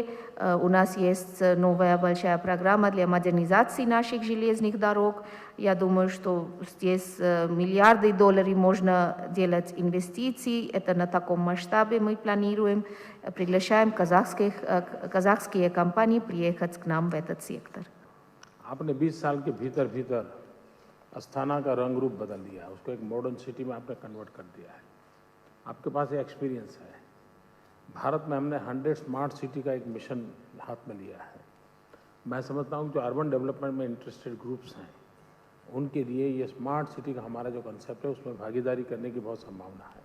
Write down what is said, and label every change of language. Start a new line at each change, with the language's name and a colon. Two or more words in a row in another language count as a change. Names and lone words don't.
Russian: У нас есть новая большая программа для модернизации наших железных дорог. Я думаю, что здесь миллиарды долларов можно делать инвестиций. Это на таком масштабе мы планируем. Приглашаем казахские компании приехать к нам в этот сектор.
Hindi: आपने 20 साल के भीतर अस्थाना का रंग रूप बदल दिया है, उसको एक
English: modern city
Hindi: में आपने कन्वर्ट कर दिया है। आपके पास ये एक्सपीरियंस है। भारत में हमने 100
English: smart city
Hindi: का एक मिशन हाथ में लिया है। मैं समझता हूँ जो
English: urban development
Hindi: में
English: interested groups
Hindi: हैं उनके लिए ये
English: smart city
Hindi: का हमारा जो कंसेप्ट है उसमें भागीदारी करने की बहुत संभावना है।